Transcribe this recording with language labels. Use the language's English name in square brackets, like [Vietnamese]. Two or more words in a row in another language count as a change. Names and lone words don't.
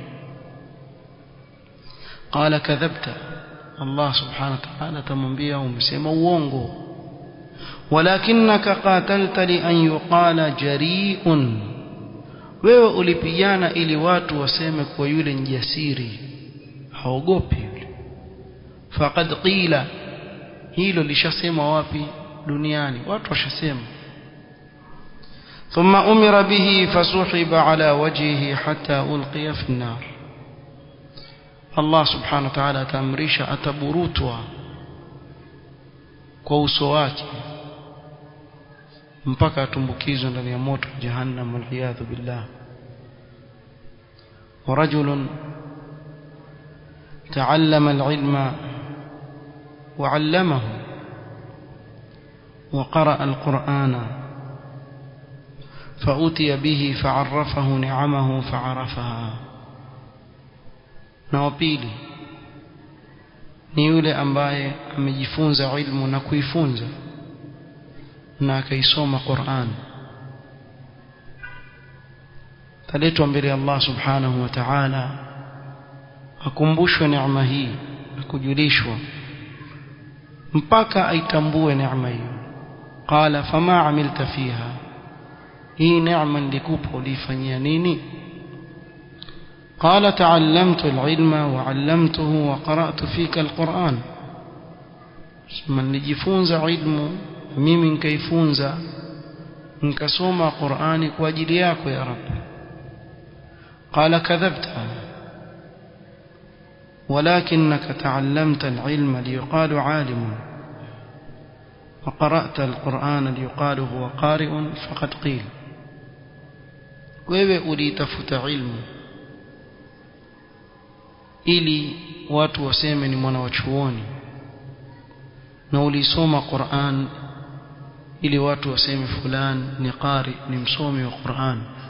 [Arabic] قال كذبت، الله سبحانه وتعالى [Swahili] tamwambia umesema uongo. [Arabic] ولكنك قاتلت لأن يقال جريء, [Swahili] wewe ulipigana ili watu waseme kwa yule njasiri, haogopi yule. [Arabic] فقد قيل, [Swahili] hilo lishasema wapi? Duniani watu washasema. [Arabic] ثم أمر به فسحب على وجهه حتى ألقي في النار, الله سبحانه وتعالى [Swahili] atamrisha ataburutwa kwa uso wake mpaka atumbukizwe ndani ya moto jahannam, [Arabic] والعياذ بالله. ورجل تعلم العلم وعلمه وقرأ القرآن فأتي به فعرفه نعمه فعرفها. [Swahili] na wapili ni yule ambaye amejifunza ilmu na kuifunza na akaisoma Qur'an, taletwa mbele ya [Arabic] الله سبحانه وتعالى [Swahili] akumbushwe neema hii na kujulishwa mpaka aitambue neema hiyo. [Arabic] قال فما عملت فيها, [Swahili] hii neema nilikupa ulifanyia nini? [Arabic] قال تعلمت العلم وعلمته وقرأت فيك القرآن، [Swahili] من نجيفونza ilmu mimi nikaifunza nikasoma Qur'ani kwa ajili yako ya Rabb. [Arabic] قال كذبت ولكنك تعلمت العلم ليقال عالم وقرأت القرآن ليقال هو قارئ فقد قيل. [Swahili] wewe ulitafuta ilmu ili watu waseme ni mwana wa chuoni, na ulisoma Qur'an ili watu waseme fulani ni qari, ni msomi wa Qur'an.